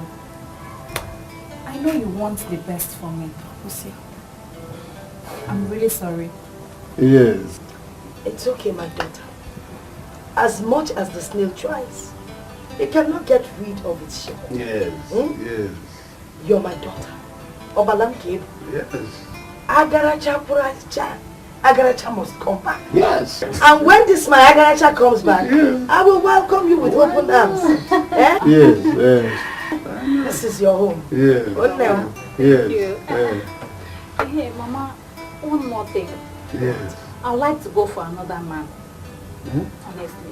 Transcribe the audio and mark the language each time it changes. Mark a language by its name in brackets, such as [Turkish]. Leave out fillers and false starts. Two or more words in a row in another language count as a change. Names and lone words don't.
[English] I know you want the best for me, Lucy. I'm really sorry. Yes. It's okay, my daughter. As much as the snail tries, it cannot get rid of its shell. Yes. Yes. You're my daughter. Obalam Kib. Yes. Agaracha Puracha. Agaracha must come back. Yes. And when this my Agaracha comes back, I will welcome you with open arms. Eh? Yes, yes. This is your home. Yes. Yes. Thank you. Yes. Hey, Mama, one more thing. Yes. I'd like to go for another man, honestly.